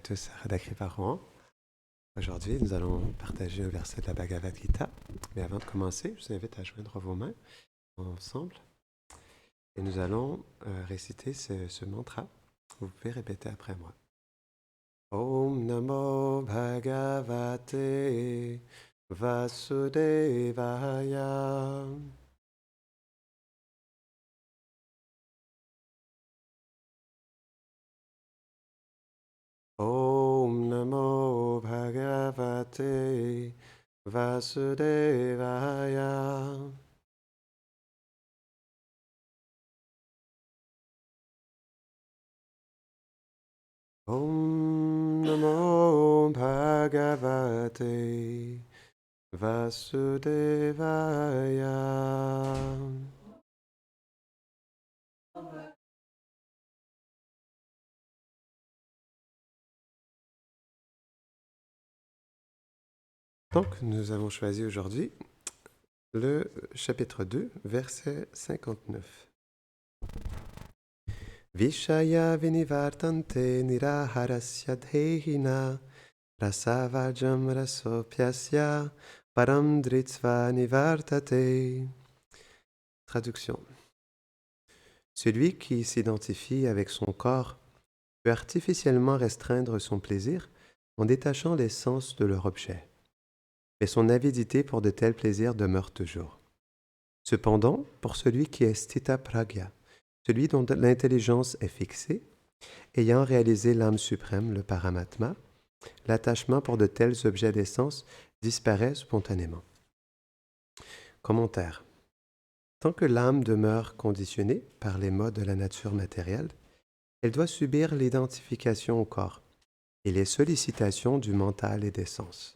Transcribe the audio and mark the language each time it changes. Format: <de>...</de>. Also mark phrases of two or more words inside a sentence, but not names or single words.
<fr>tous à Radha Kriparan. Aujourd'hui, nous allons partager un verset de la Bhagavad Gita. Mais avant de commencer, je vous invite à joindre vos mains ensemble. Et nous allons réciter ce mantra. Vous pouvez répéter après moi.</fr> <sa>ॐ नमो भगवते वासुदेवाय. ॐ नमो भगवते वासुदेवाय. ॐ नमो भगवते वासुदेवाय.</sa> <fr>Donc, nous avons choisi aujourd'hui le chapitre 2, verset 59.</fr> <sa>विषय विनिवर्तन्ते निराहारस्य देहिन रसवजं रसोप्यस्य परं दृत्स्व निवर्तते.</sa> <fr>Traduction. Celui qui s'identifie avec son corps peut artificiellement restreindre son plaisir en détachant les sens de leur objet. Mais son avidité pour de tels plaisirs demeure toujours. Cependant, pour celui qui est</fr> <sa>स्थित प्रज्ञ,</sa> <fr>celui dont l'intelligence est fixée, ayant réalisé l'âme suprême, le paramatma, l'attachement pour de tels objets d'essence disparaît spontanément. Commentaire. Tant que l'âme demeure conditionnée par les modes de la nature matérielle, elle doit subir l'identification au corps et les sollicitations du mental et des sens.</fr>